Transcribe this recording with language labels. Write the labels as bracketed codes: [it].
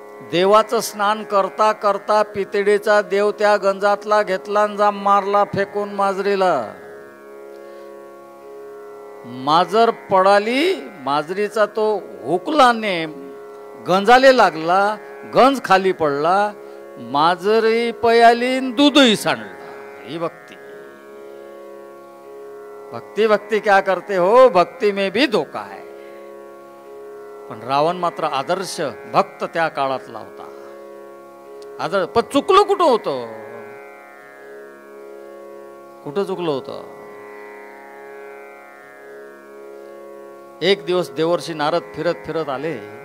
[mr] देवाचं स्नान करता करता पितळेचा देव त्या गंजातला घेतला, जाम मारला फेकून माजरीला. माजर पडाली, माजरीचा तो हुकलाने गंजाले लागला, गंज खाली पडला, माजरी पयाली, दूधही सांडला. ही भक्ती. [hi] भक्ति भक्ति क्या करते हो, भक्ति में भी धोका है. [mr] पण रावण मात्र आदर्श भक्त त्या काळातला होता. आदर्श. पण चुकलं कुठं होतं? कुठं चुकलं होतं? एक दिवस देवर्षी नारद फिरत फिरत आले.